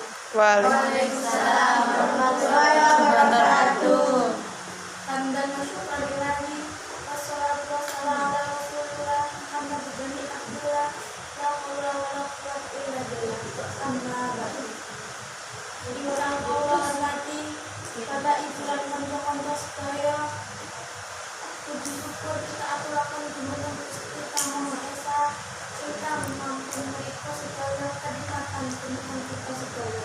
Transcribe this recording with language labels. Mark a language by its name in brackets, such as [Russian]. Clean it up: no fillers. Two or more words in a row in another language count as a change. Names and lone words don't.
[Arabic] وعليكم السلام ورحمة الله وبركاته. حمدا وشكرا لله والصلاة والسلام على رسول الله محمد بن عبد الله لا حول ولا قوة إلا بالله. أما بعد. [Javanese] Ingkang kula hormati Bapak Ibu lan kanca-kanca sedaya, puji syukur kita aturaken dumateng Gusti Kang Maha Esa ingkang mampu menika sedaya kadipatan dumateng kita sedaya.